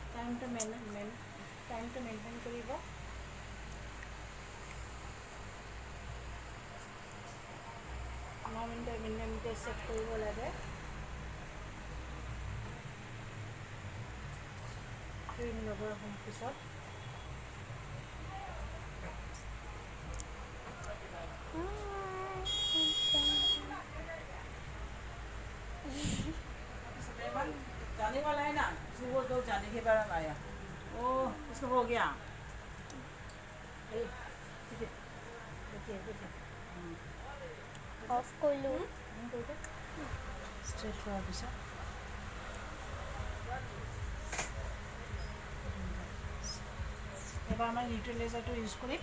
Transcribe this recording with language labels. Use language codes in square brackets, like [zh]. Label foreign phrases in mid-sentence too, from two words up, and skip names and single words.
[as] টাইমটো মেইনটেইন কৰিব। মিনিটে ছেট কৰিব লাগে। 3 মিনিটৰ পিছত [hi] जाने वाला है ना, सुबह तो जाने के बाद आया। ओ इसको हो गया। [as] অফ কৰিলোঁ। ষ্ট্ৰেট কৰাৰ পিছত এবাৰ আমাৰ নিউট্ৰেলাইজাৰটো ইউজ কৰিম।